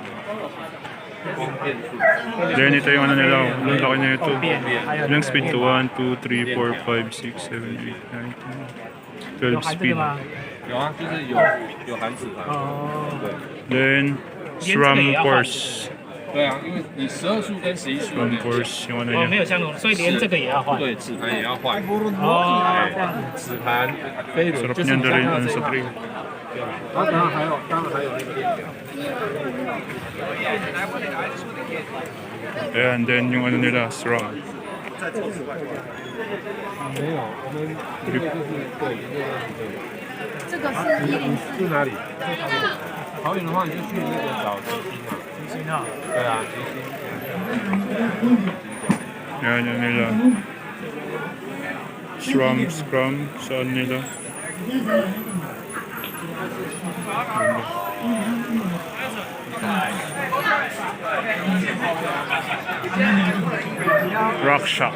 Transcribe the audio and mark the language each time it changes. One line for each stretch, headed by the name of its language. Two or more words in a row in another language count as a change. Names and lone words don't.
Filipino: Then ito yung ano nila, ang laki na ito. Ilang speed to? 1, 2, 3, 4, 5, 6, 7, 8, 9, 10, 12 speed. Then SRAM course.
Chinese: 对啊，因为你12速跟11速
Filipino: SRAM course yung ano niya.
Chinese: 没有相同，所以连这个也要换。对，齿盘也要换。哦，这样子。齿盘飞轮
Filipino: Sarap
Chinese: 就是
Filipino: niyan
Chinese: 你
Filipino: dalhin
Chinese: 看到
Filipino: ano
Chinese: 这
Filipino: sa
Chinese: 个。
Filipino: trail.
Chinese: 当然还有那个链条。
Filipino: Ayan, then yung ano nila, SRAM.
Chinese: 没有，我们这个就是对，这个是104。是哪里？桃园的话，你就去那个找吉星啊。对啊，吉星。
Filipino: Ayan yung nila. SRAM, saan nila? Rock Shock.